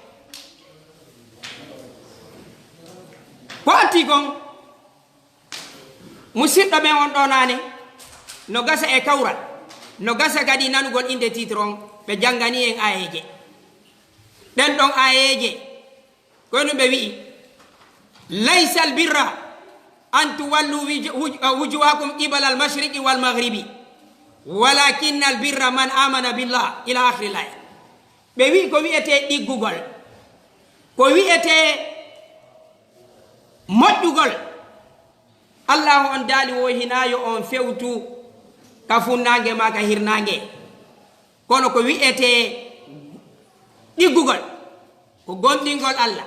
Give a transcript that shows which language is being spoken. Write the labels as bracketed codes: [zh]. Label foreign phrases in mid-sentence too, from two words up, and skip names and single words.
[ff] ko atti kon musidɗo ɓen on ɗo nane no gasa e kawral, no gasa kadi nanugol inde titre on, ɓe janngani en ayeje ɗen ɗon ayeje kono ɓe wi'i [ar] ليس البر أن تولوا وجوهكم قبل المشرق والمغرب ولكن البر من آمن بالله إلى آخر الآية. [ff] ɓe wi ko wiyete ɗiggugol, ko wiyete moƴƴugol, allahu on daali wo hinayo on fewtu ka funnange ma ka hirnange, kono ko wiyete ɗiggugol ko gonɗingol allah.